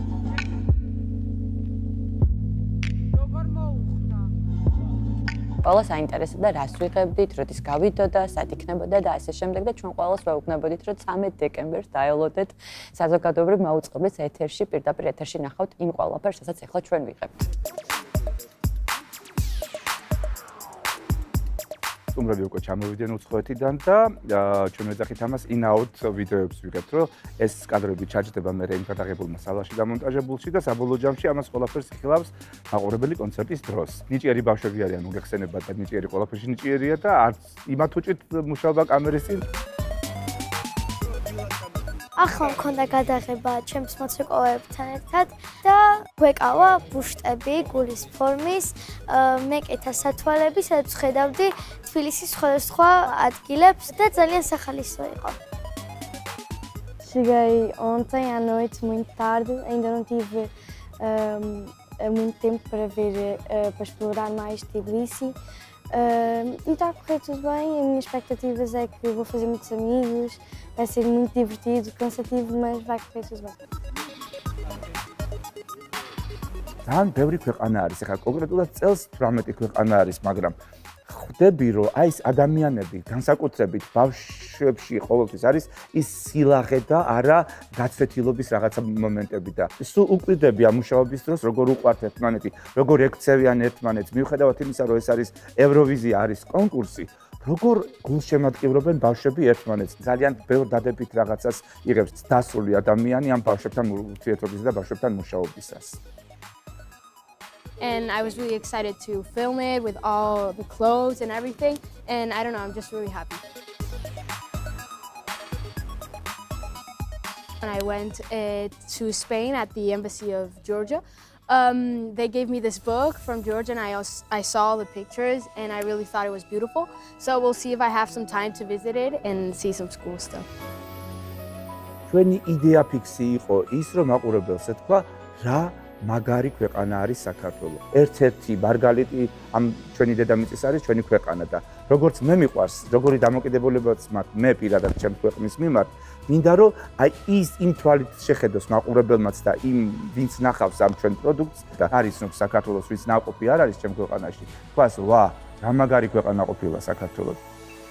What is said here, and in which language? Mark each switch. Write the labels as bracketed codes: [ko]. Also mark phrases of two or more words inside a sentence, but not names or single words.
[ka] ყველას აინტერესებდა რას ვიღებდით, როდის გავიდოდა, სად იქნებოდა და ასე შემდეგ და ჩვენ ყველას ვეუბნებოდით, რომ 13 დეკემბერს დაელოდეთ საზოგადოებრივ მაუწყებლის ეთერში, პირდაპირ ეთერში ნახავთ იმ ყველაფერს, რასაც ახლა ჩვენ ვიღებთ. სტუმრები უკვე ჩამოვიდნენ უცხოეთიდან და ჩვენ ვეძახით ამას in-out ვიდეოებს ვიღებთ, რომ ეს კადრები ჩაჯდება მე იმ გადაღებულმა სალაში დამონტაჟებულში და საბოლოო ჯამში ამას ყველაფერს იხილავს მაყურებელი კონცერტის დროს. ნიჭიერი ბავშვები არიან, უგეხსენებათ და ნიჭიერი ყველაფერში ნიჭიერია და არც იმათ უჭით მუშაობა კამერის წინ. ახლა მქონდა გადაღება ჩემს მოცეკვავებთან ერთად და გვეკავა ბუშტები, გულის ფორმის, მეკეთა სათვალები, სადაც ხედავდი თბილისის სხვადასხვა ადგილებს და ძალიან სახალისო იყო. [pt] Cheguei ontem à noite muito tarde, ainda não tive muito tempo para ver, para explorar mais Tbilisi. E está a correr tudo bem, as minhas expectativas é que vou fazer muitos amigos, vai ser muito divertido, cansativo, mas vai correr tudo bem. [ka] ძალიან ბევრი ქვეყანა არის, ახლა კონკრეტულად წელს 18 ქვეყანა არის, მაგრამ ხვდები, რომ აი ეს ადამიანები, განსაკუთრებით ბავშვებში ყოველთვის არის ის სილაღე და არა გაცვეთილობის რაღაცა მომენტები და სულ უკვირდები ამ მუშაობის დროს, როგორ უყვართ ერთმანეთი, როგორ ექცევიან ერთმანეთს, მიუხედავად იმისა, რომ ეს არის ევროვიზია, არის კონკურსი. როგორ გულშემატკივრობენ ბავშვები ერთმანეთს. ძალიან ბევრ დადებით რაღაცას იღებს დასრული ადამიანი ამ ბავშვებთან ურთიერთობისა და ბავშვებთან მუშაობისას. [en] And I was really excited to film it with all the clothes and everything, and I don't know, I'm just really happy. When I went to Spain at the embassy of Georgia, they gave me this book from Georgia and I saw all the pictures and I really thought it was beautiful. So we'll see if I have some time to visit it and see some cool stuff. [ka] ჩვენი იდეა ფიქსი იყო ის, რომ მაყურებელს ეთქვა რა მაგარი ქვეყანა არის საქართველო. ერთ-ერთი მარგალიტი ამ ჩვენი დედამიწის არის ჩვენი ქვეყანა და როგორც მე მიყვარს, როგორი დამოკიდებულებაც მაქვს მე პირადად ჩემ ქვეყნის მიმართ, მინდა რომ აი ის იმ თვალით შეხედოს მაყურებელმაც და იმ ვინც ნახავს ამ ჩვენ პროდუქტს და არის რომ საქართველოს ვინც ნაყოფი არ არის ჩემ ქვეყანაში, თქვას ვა, რა მაგარი ქვეყანა ყოფილა საქართველო.